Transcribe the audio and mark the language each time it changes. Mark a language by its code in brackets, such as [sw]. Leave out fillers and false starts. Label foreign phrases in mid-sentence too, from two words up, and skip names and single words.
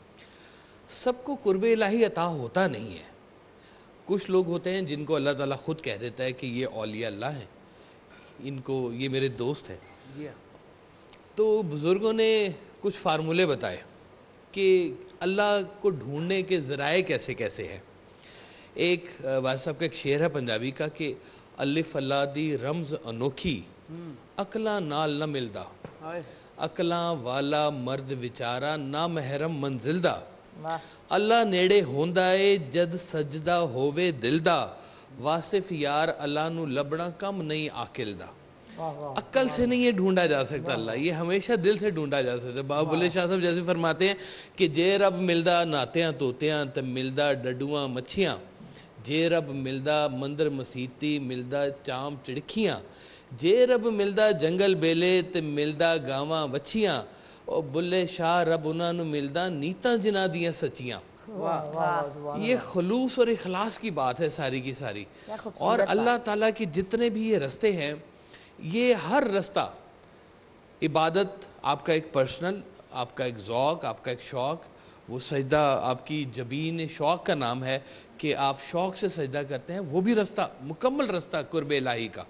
[ur] سب کو قرب الہی عطا ہوتا نہیں ہے، کچھ لوگ ہوتے ہیں جن کو اللہ تعالیٰ خود کہہ دیتا ہے کہ یہ اولیاء اللہ ہیں، ان کو یہ میرے دوست ہیں۔ تو بزرگوں نے کچھ فارمولے بتائے کہ اللہ کو ڈھونڈنے کے ذرائع کیسے کیسے ہیں۔ ایک واصف صاحب کا ایک شعر ہے پنجابی کا کہ [pa] الف اللہ دی رمز انوکھی، عقلاں نال نہ ملدا، عقلاں والا مرد وچارا نہ محرم منزل دا، اللہ نیڑے ہوندا اے جد سجدہ ہووے دل دا، واصف یار اللہ نو لبنا کم نہیں عاقل دا۔ [ur] عقل سے نہیں یہ ڈھونڈا جا سکتا اللہ، یہ ہمیشہ دل سے ڈھونڈا جا سکتا ہے۔ بابا بلے شاہ صاحب جیسے فرماتے ہیں کہ [pa] جے رب ملدا ناتیاں توتیاں تے ملدا ڈڈواں مچھیاں، جے رب ملدا مندر مسیتی ملدا چام چڑکیاں، جے رب ملدا جنگل بیلے تے ملدا گاواں وچھیاں، اور بلے شاہ رب انہاں نو ملدا نیتاں جنہاں دیاں سچیاں۔ [ur] یہ خلوص اور اخلاص کی بات ہے ساری کی ساری۔ اور اللہ تعالیٰ کی جتنے بھی یہ رستے ہیں، یہ ہر رستہ عبادت آپ کا ایک پرسنل، آپ کا ایک ذوق، آپ کا ایک شوق، وہ سجدہ آپ کی جبین شوق کا نام ہے کہ آپ شوق سے سجدہ کرتے ہیں، وہ بھی رستہ مکمل رستہ قرب الہی کا۔